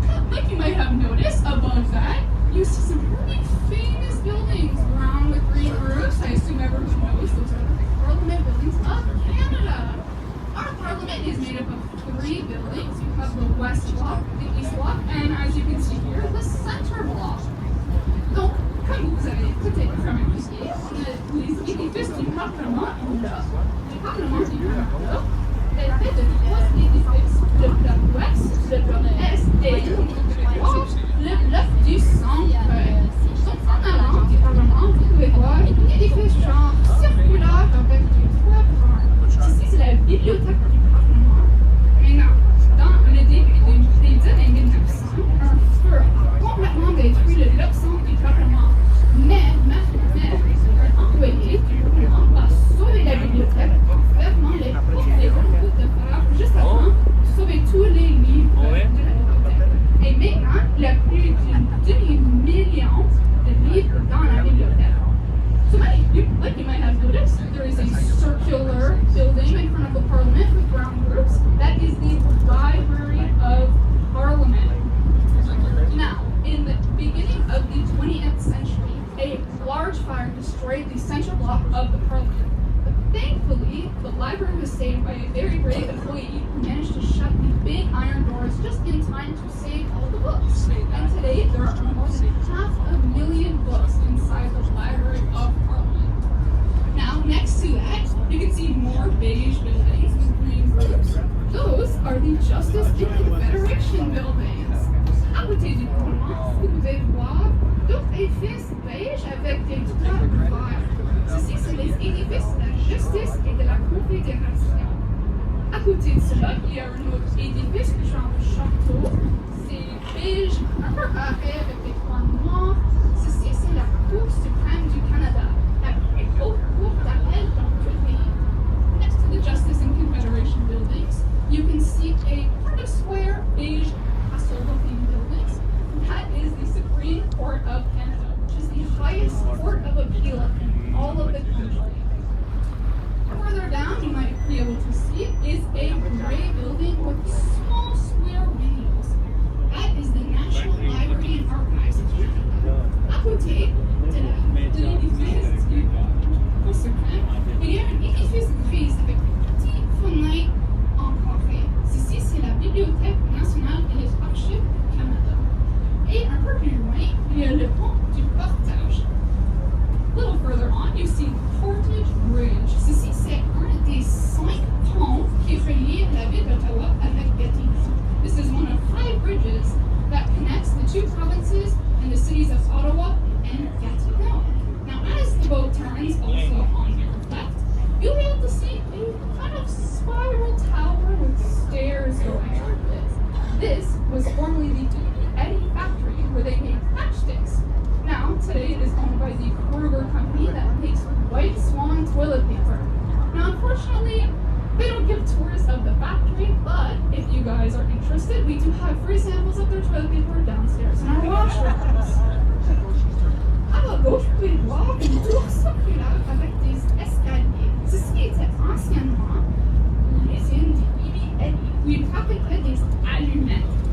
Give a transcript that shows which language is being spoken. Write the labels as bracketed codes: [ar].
[en] Like you might have noticed, above that, you see some pretty famous buildings around the green roofs. I assume everyone knows those are the Parliament buildings of Canada. Our Parliament is made up of 3 buildings. You have the West Block, the East Block, and as you can see here, the Center Block. [fr] Donc, comme vous avez peut-être remarqué, on a les édifices du Parlement là. Le Parlement du Canada est fait de 3 édifices. Le bloc ouest, le bloc est et le bloc du centre. Donc, en allant du Parlement, vous pouvez voir un édifice genre circulaire avec du toit brun. Ici, c'est la bibliothèque du Parlement. Maintenant, dans le début des années 1900, un feu a complètement détruit le bloc centre du Parlement. Mais un employé du Parlement a sauvé la bibliothèque en fermant les portes des routes de fer juste avant de sauver tous les livres de la bibliothèque. Et maintenant, il y a plus d'un demi-million de livres dans la bibliothèque. [en] So like you might have noticed, there is a circular building in front of the Parliament with brown roofs. That is the Library of Parliament. Now, in the beginning of the 20th century, a large fire destroyed the central block of the Parliament. But thankfully, the library was saved by a very brave employee who managed to shut the big iron doors just in time to save all the books. And today, there are more than 500,000 books inside the Library of Parliament. Now, next to that, you can see more beige buildings with green roofs. Those are the Justice and Confederation buildings. [fr] À côté du Parlement, vous pouvez voir d'autres édifices beiges avec des toits verts. Ceci sont les édifices de la justice et de la confédération. À côté de cela, il y a un autre édifice du genre château. C'est beige, un peu carré avec des toits noirs. Ceci, c'est la Cour suprême du Canada, la plus haute cour d'appel dans tout le pays. [en] Next to the Justice and Confederation buildings, you can see a kind of square beige castle-looking buildings. That is the Supreme Court of Canada, which is the highest court of appeal in all of the country. Further down, you might be able to see, is a gray building with small square windows. That is the National Library and Archives of Canada. [fr] À côté de l'édifice du Cour suprême, il y a un édifice gris avec une petite fenêtre en carré. Ceci, c'est la Bibliothèque nationale et les archives du Canada. Et un peu plus loin, il y a le pont du Portage. [en] A little further on, you see Portage Bridge. [fr] Ceci, c'est un des 5 ponts qui relie la ville d'Ottawa avec Gatineau. [en] This is one of 5 bridges that connects the 2 provinces and the cities of Ottawa and Gatineau. Now, as the boat turns, also on your left, you'll be able to see a kind of spiral tower with stairs going up it. This was formerly the Eddie factory where they made matchsticks. Now, today it is owned by the Kruger company that makes White Swan toilet paper. Now, unfortunately, they don't give tours of the factory, but if you guys are interested, we do have free samples of their toilet paper downstairs in our washrooms. [fr] À la gauche, vous pouvez voir une tour circulaire avec des escaliers. Ceci était anciennement l'usine du Eddie, où ils fabriquaient des allumettes.